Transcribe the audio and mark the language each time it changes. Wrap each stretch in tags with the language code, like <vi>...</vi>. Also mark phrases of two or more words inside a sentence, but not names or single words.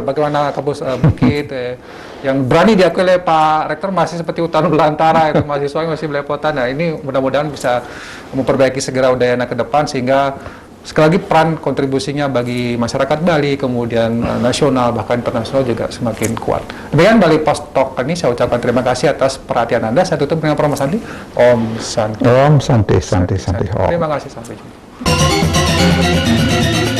<id>Bagaimana kampus Bukit yang berani diakui oleh Pak Rektor masih seperti hutan belantara, itu mahasiswa masih belepotan. Nah, ini mudah-mudahan bisa memperbaiki segera Udayana ke depan sehingga sekali lagi peran kontribusinya bagi masyarakat Bali, kemudian nasional bahkan internasional juga semakin kuat. Demikian Bali Post Talk ini saya ucapkan terima kasih atas perhatian Anda. Saya tutup dengan Prof.</id> <sa>Santi. Om Santi. Om Santi.</sa> <id>Terima kasih, sampai jumpa.</id>